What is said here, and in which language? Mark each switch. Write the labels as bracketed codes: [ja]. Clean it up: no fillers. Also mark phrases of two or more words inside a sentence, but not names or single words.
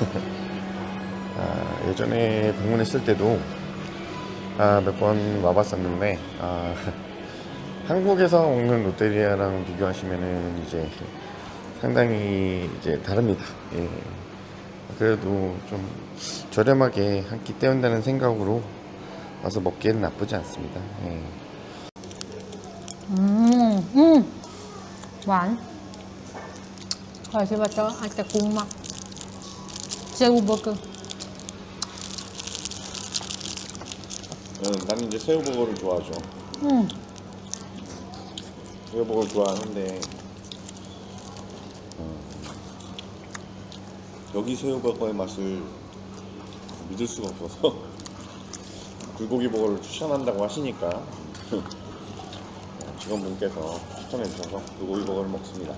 [ko] 예전에 방문했을 때도 몇 번 와봤었는데 한국에서 먹는 롯데리아랑 비교하시면은 이제 상당히 이제 다릅니다. 그래도 좀 저렴하게 한 끼 때운다는 생각으로 와서 먹기에는 나쁘지 않습니다. [th] หวาน คิดว่าจะอาจจะคุ้มมาก 새우버거. [ko] 나는 이제 새우버거를 좋아하죠. 새우버거를 좋아하는데 여기 새우버거의 맛을 믿을 수가 없어서 불고기 버거를 추천한다고 하시니까 직원분께서 추천해 주셔서 불고기 버거를 먹습니다.